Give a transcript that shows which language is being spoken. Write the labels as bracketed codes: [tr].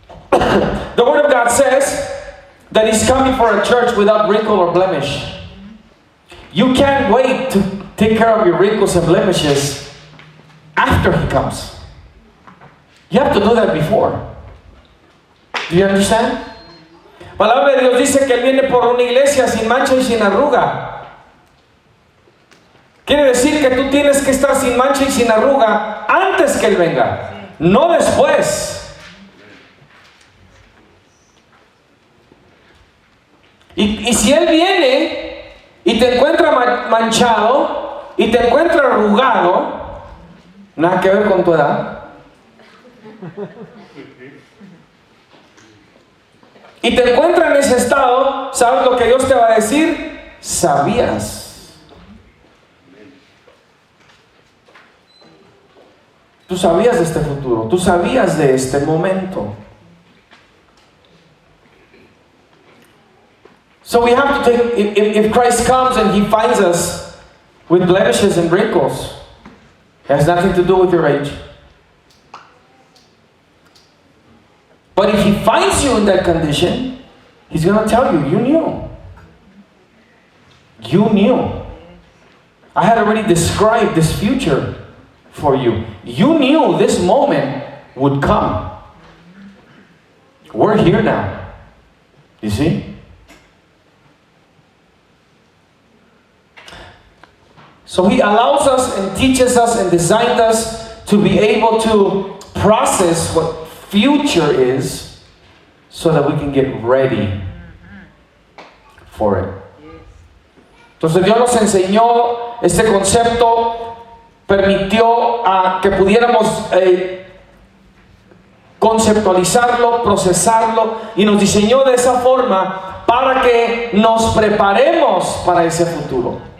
[en] The Word of God says that He's coming for a church without wrinkle or blemish. You can't wait to take care of your wrinkles and blemishes after He comes. You have to do that before. Do you understand? [es] La palabra de Dios dice que Él viene por una iglesia sin mancha y sin arruga. Quiere decir que tú tienes que estar sin mancha y sin arruga antes que Él venga, no después. Y si Él viene y te encuentra manchado y te encuentra arrugado, nada que ver con tu edad. Y te encuentra en ese estado, ¿sabes lo que Dios te va a decir? ¿Sabías? Tú sabías de este futuro, tú sabías de este momento. [en] So we have to take, if Christ comes and He finds us with blemishes and wrinkles, it has nothing to do with your age. But if He finds you in that condition, He's going to tell you, you knew. You knew. I had already described this future for you. You knew this moment would come. We're here now. You see? So He allows us and teaches us and designed us to be able to process what future is so that we can get ready for it. [es] Entonces Dios nos enseñó este concepto, permitió que pudiéramos conceptualizarlo, procesarlo, y nos diseñó de esa forma para que nos preparemos para ese futuro.